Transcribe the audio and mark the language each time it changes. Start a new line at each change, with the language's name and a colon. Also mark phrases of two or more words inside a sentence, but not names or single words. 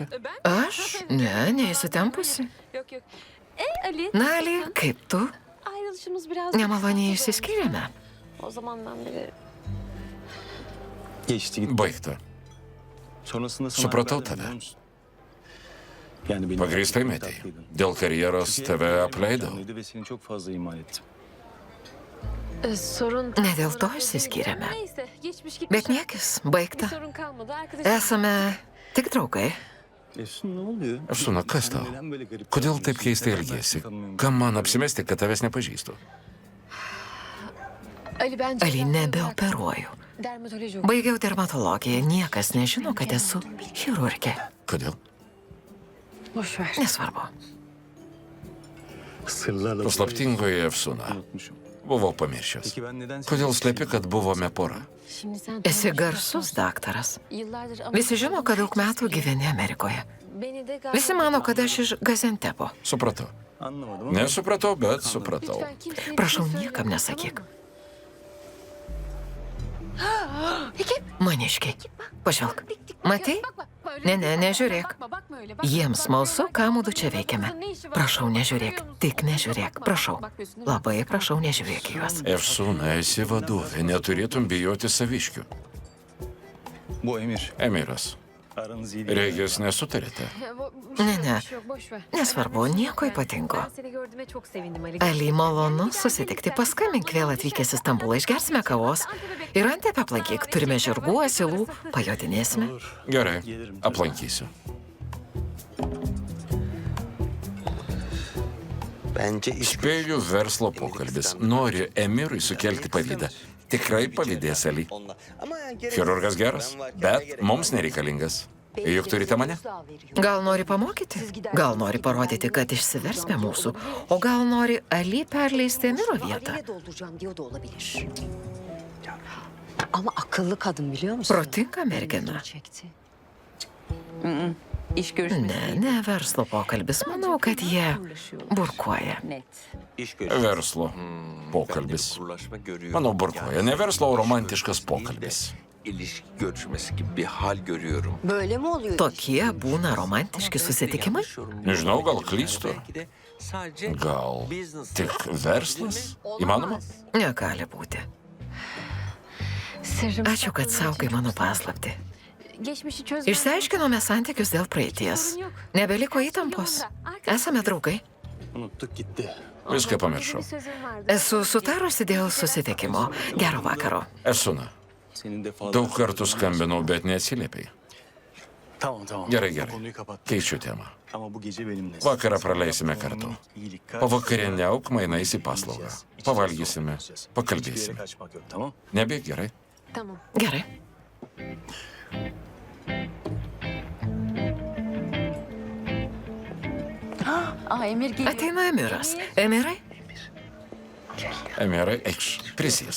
Lithuanian: Aš? Ne, neįsitempusi.
Turkish: Yok yok. Ali. Nali,
Lithuanian: kaip tu?
Turkish: Ayrılışımız biraz...
Lithuanian: Nemaloniai išsiskyrėme.
Turkish: O zamandan beri. geçti gitti?
Lithuanian: Baigta.
Turkish: Sonrasında sana
Lithuanian: Supratau
Turkish: haber verdim,
Lithuanian: tave.
Turkish: biliyor musun? Yani benim
Lithuanian: Pagrįstai metei. Dėl karjeros tave apleidau.
Turkish: Ve seni çok fazla ihmal ettim. Sorun...
Lithuanian: Ne dėl to išsiskyrėme.
Turkish: Neyse, geçmiş gitmiş.
Lithuanian: Bet niekis,
Turkish: Bir
Lithuanian: baigta.
Turkish: sorun kalmadı. Arkadaş...
Lithuanian: Esame tik draugai.
Turkish: Efsun ne oluyor?
Lithuanian: Efsuna, kas tau?
Turkish: Neden böyle garip?
Lithuanian: Kodėl taip keistai elgiesi? Kam man apsimesti, kad tavęs nepažįstu?
Turkish: Ali bence...
Lithuanian: Ali, nebeoperuoju.
Turkish: Dermatoloji
Lithuanian: Baigiau dermatologiją, niekas nežino, kad esu chirurgė. Kodėl?
Turkish: Boş ver.
Lithuanian: Nesvarbu.
Turkish: Sırlarla
Lithuanian: Paslaptingoji Efsuna.
Turkish: unutmuşum.
Lithuanian: Buvau pamiršęs.
Turkish: Peki ben neden...
Lithuanian: Kodėl slepi, kad buvome pora?
Turkish: Şimdi sen
Lithuanian: Esi garsus daktaras.
Turkish: Yıllardır
Lithuanian: Visi žino, kad daug metų gyveni Amerikoje.
Turkish: Beni de galiba...
Lithuanian: Visi mano, kad aš iš Gazentepo. Supratau.
Turkish: Anlamadım ama...
Lithuanian: Nesupratau, bet supratau.
Turkish: Lütfen kimseye bir
Lithuanian: Prašau,
Turkish: şey
Lithuanian: niekam
Turkish: söyleme,
Lithuanian: nesakyk.
Turkish: tamam mı?
Lithuanian: Maniškiai, pažvelk. Matai?
Turkish: Bakma, öyle
Lithuanian: Ne, ne,
Turkish: değil.
Lithuanian: nežiūrėk.
Turkish: Bakma, bakma öyle, bakma.
Lithuanian: Jiems smalsu, ką mūdu čia veikiame.
Turkish: Ne işi var?
Lithuanian: Prašau, nežiūrėk.
Turkish: Görüyor musun?
Lithuanian: Tik nežiūrėk.
Turkish: Bakma,
Lithuanian: Prašau.
Turkish: bakmıyorsun değil mi?
Lithuanian: Labai prašau, nežiūrėk į juos. Efsūna, esi vadovė, neturėtum bijoti saviškių.
Turkish: Bu Emir.
Lithuanian: Emiras,
Turkish: Aranız iyi değil.
Lithuanian: regis nesutarėte? Ne, ne.
Turkish: Bir şey yok, boş ver.
Lithuanian: Nesvarbu, nieko ypatingo.
Turkish: Ben seni gördüğüme çok sevindim Ali.
Lithuanian: Ali, malonu susitikti. Paskambink vėl atvykęs į Stambulą, išgersime kavos. Ir Antepę aplankyk, turime žirgų, asilų, pajodinėsime. Gerai, aplankysiu. Spėju verslo pokalbis. Nori Emirui sukelti pavydą. Tikrai pavydės Ali. Chirurgas geras, bet mums nereikalingas. Juk turite mane? Gal nori pamokyti? Gal nori parodyti, kad išsivers be mūsų? O gal nori Ali perleisti Emiro vietą?
Turkish: dolduracağım diyor da olabilir. Ama akıllı kadın biliyor musun?
Lithuanian: Protinga mergina.
Turkish: Çekti. İş görüşmesi.
Lithuanian: Ne, ne verslo pokalbis. Manau, kad jie burkuoja. Net. Verslo pokalbis.
Turkish: Kurlaşma görüyorum.
Lithuanian: Manau, burkoja. Ne verslo, o romantiškas pokalbis.
Turkish: İlişki görüşmesi gibi bir hal görüyorum. Böyle mi oluyor?
Lithuanian: Tokie būna romantiški susitikimai? Nežinau, gal klystu.
Turkish: Belki de sadece
Lithuanian: Gal tik verslas? Įmanoma? Negali būti.
Turkish: Sırrım.
Lithuanian: Ačiū, kad saugai mano paslaptį.
Turkish: Geçmişi çözmem.
Lithuanian: Išsiaiškinome santykius dėl praeities. Nebeliko įtampos. Esame draugai.
Turkish: Unuttuk gitti.
Lithuanian: Viską pamiršau.
Turkish: Bir sözüm vardı.
Lithuanian: Esu sutarusi dėl susitikimo. Gero vakaro. Esuna.
Turkish: Senin de fazla...
Lithuanian: Daug kartų skambinau, bet neatsiliepiai.
Turkish: Tamam.
Lithuanian: Gerai,
Turkish: Bu
Lithuanian: gerai.
Turkish: konuyu kapat.
Lithuanian: Keičiu temą.
Turkish: Ama bu gece benimle.
Lithuanian: Vakarą praleisime kartu. Pavakarieniauk mainais į paslaugą. Pavalgysime,
Turkish: Bir yere
Lithuanian: pakalbėsime.
Turkish: kaçmak yok, tamam?
Lithuanian: Nebėg gerai.
Turkish: Tamam.
Lithuanian: Gerai.
Turkish: Emir geliyor.
Lithuanian: Ateina Emiras. Emirai? Emirai, eikš, prisėsk.